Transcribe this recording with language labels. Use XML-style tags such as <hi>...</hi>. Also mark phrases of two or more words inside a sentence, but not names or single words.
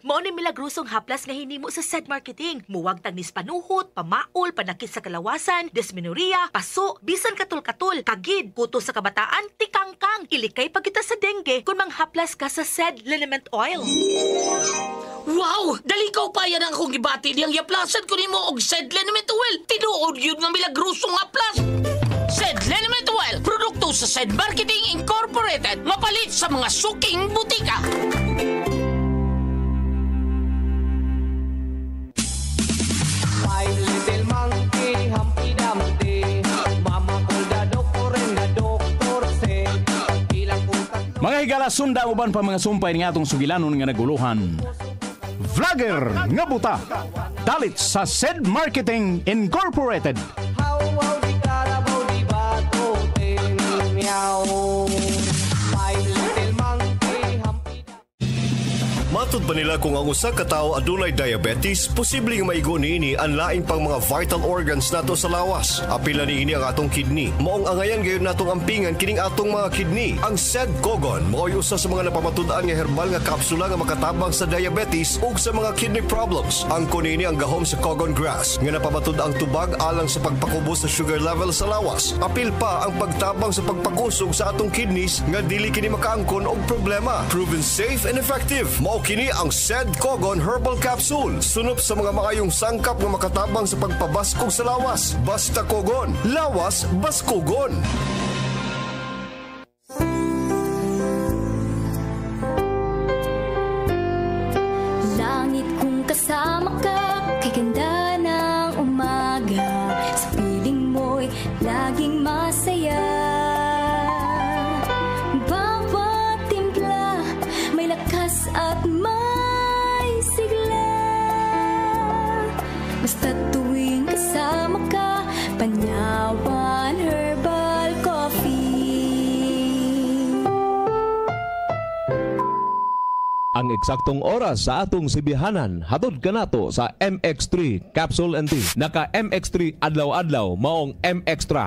<ceb>Mao ni milagrosong haplas nga hinimo sa SED Marketing. Muwag tagnis panuhot, pamaol, panakit sa kalawasan, dysmenorrhea, paso, bisan katul-katul, kagid, puto sa kabataan, tikangkang, ilikay pagkita sa dengue kung manghaplas ka sa SED Liniment Oil.</ceb> <en>Wow!</en> <ceb>Dali ka pa yan ang akong gibati diyang yaplasan ko nimo og SED Liniment Oil. Tinuod yun nga milagrosong haplas. SED Liniment Oil, produkto sa SED Marketing Incorporated, mapalit sa mga suking butika.</ceb> <en>Five little monkey, Humpty Dumpty. Mama called the doctor and the doctor said, ilang puntat.</en> <ceb>Mga higala, sunda uban pa mga sumpay nga atong sugilanon nga naguluhan. Vlogger nga buta. Dalit sa SED Marketing Incorporated. How di karabaw di bato ting meow.</ceb> <en>Five little monkey, Humpty Dumpty.</en> <ceb>Matud ba nila kung ang usa ka tawo adunay diabetes, posibleng maigo niini ang laing pang mga</ceb> <en>vital organs</en> <ceb>nato sa lawas. Apila niini ang atong kidney. Maong angayan gayon natong ampingan kining atong mga kidney. Ang SED Kogon mao'y usa sa mga napamatud-an nga herbal nga kapsula nga makatabang sa diabetes ug sa mga</ceb> <en>kidney problems.</en> <ceb>Ang kunini ang gahom sa Kogon grass nga napamatud-ang tubag alang sa pagpakubos sa</ceb> <en>sugar level</en> <ceb>sa lawas. Apil pa ang pagtabang sa pagpakusog sa atong kidneys nga dili kini makaangkon og problema.</ceb> <en>Proven safe and effective.</en> <ceb>Mao kini ang SED Kogon Herbal Capsule. Sunop sa mga makayong sangkap nga makatabang sa pagpabaskog sa lawas. Basta Kogon. Lawas, baskogon.</ceb> <tl>Langit kung kasama ka, kay ganda ng umaga. Sa piling mo'y laging masaya. Bawat timpla, may lakas at may sigla. Basta tuwing kasama ka, Panyawan Herbal Coffee.</tl> <ceb>Ang eksaktong oras sa atong sibihanan hatod kanato sa MX3 Capsule and Tea. Naka MX3 adlaw-adlaw maong M Extra.</ceb>